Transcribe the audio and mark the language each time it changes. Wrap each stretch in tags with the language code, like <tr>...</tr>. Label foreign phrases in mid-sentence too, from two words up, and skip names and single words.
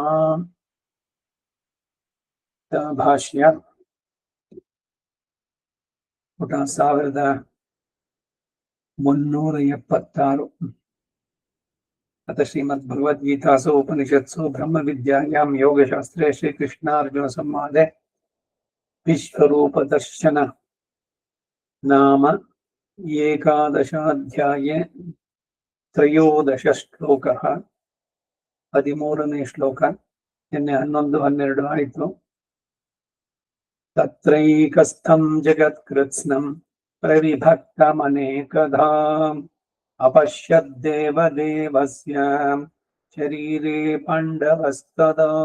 <sa>भाष्य ಪುಟ 1376 अथ श्रीमद्भगवद्गीतासु उपनिषत्सु ब्रह्मविद्यायां योगशास्त्रे श्रीकृष्णार्जुनसंवादे विश्वरूपदर्शन नाम एकादशाध्याये त्रयोदश श्लोकः</sa> <kn>13ನೇ ಶ್ಲೋಕ ನಿನ್ನೆ 11, 12 ಆಯಿತು.</kn> <sa>तत्रैकस्थं जगत्कृत्स्नं प्रविभक्तमनेकधा अपश्यद्देवदेवस्य शरीरे पाण्डवस्तदा</sa>